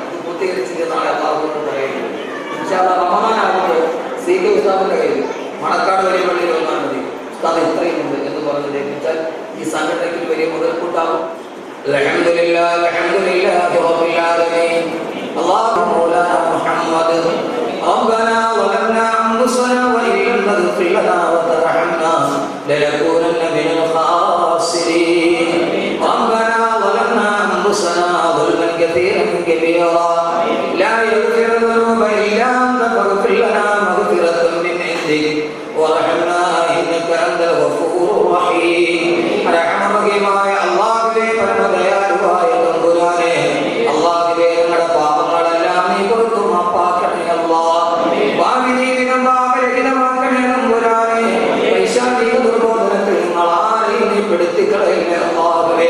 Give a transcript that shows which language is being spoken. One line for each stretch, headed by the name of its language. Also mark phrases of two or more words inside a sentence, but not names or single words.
Malayalam: ഇത് പൂർത്തീകരിച്ചിട്ട് നാളെ അള്ളാഹുവിനോട് പറയുന്നത്. റമദാനാകുമ്പോൾ സീഖ് ഉസ്താദിന്റെ കയ്യിൽ മണക്കാട് വലിയ പള്ളിയിൽ വന്നാൽ മതി, ഉസ്താദ് ഇത്രയും ഉണ്ട് എന്ന് പറഞ്ഞ് ലഭിച്ചാൽ ഈ സംഘടനയ്ക്ക് വലിയ മുതൽക്കൂട്ടാകും.
Arabic: الحمد لله رب العالمين. الله مولانا محمد ربنا ظلمنا أنفسنا وإن لم تغفر لنا وترحمنا لنكونن من الخاسرين. ربنا ظلمنا أنفسنا ظلما كثيرا كبيرا لا يغفر الذنوب إلا أنت فاغفر لنا مغفرة من عندك وارحمنا إنك أنت الغفور الرحيم.
Malayalam: റഹ്മാനായ അല്ലാഹുവേ, പരമദയാലുവായ തമ്പുരാനേ, അല്ലാഹുവേ, ഞങ്ങളുടെ പാപങ്ങളെല്ലാം നീ പുറത്തു മാപ്പാക്കണേ അല്ലാഹ്. ഭാവി ജീവിതം പാപരഹിതമാക്കണേ തമ്പുരാനേ. പൈശാചിക ദുർബോധനത്തിൽ ഞങ്ങളാരെയും നീ പെടുത്തിക്കളയില്ലേ അല്ലാഹുവേ.